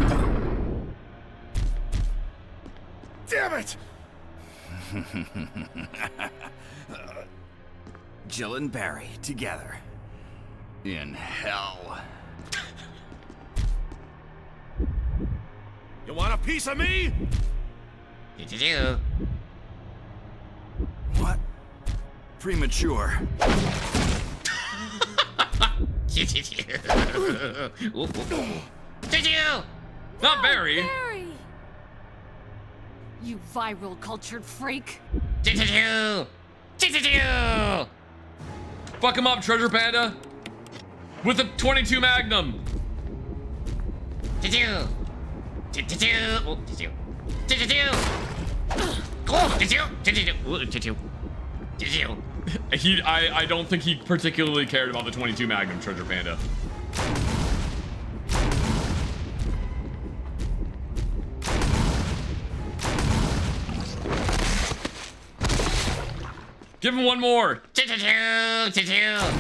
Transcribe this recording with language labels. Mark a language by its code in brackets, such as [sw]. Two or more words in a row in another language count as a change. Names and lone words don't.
[en] Damn it! Jill and Barry together. In hell. You want a piece of me? Choo choo choo. What? Premature. Choo choo choo. Ooh, ooh, ooh. Choo choo. Not Barry! Barry! You viral cultured freak. Choo choo choo. Choo choo choo. Fuck him up, Treasure Panda! With a 22 Magnum! Choo choo. Choo choo choo. Oh, choo choo. Choo choo choo. Oh, choo choo. Choo choo choo. Ooh, choo choo. Choo choo. I don't think he particularly cared about the 22 Magnum, Treasure Panda. Give him one more! Choo choo choo. Choo choo.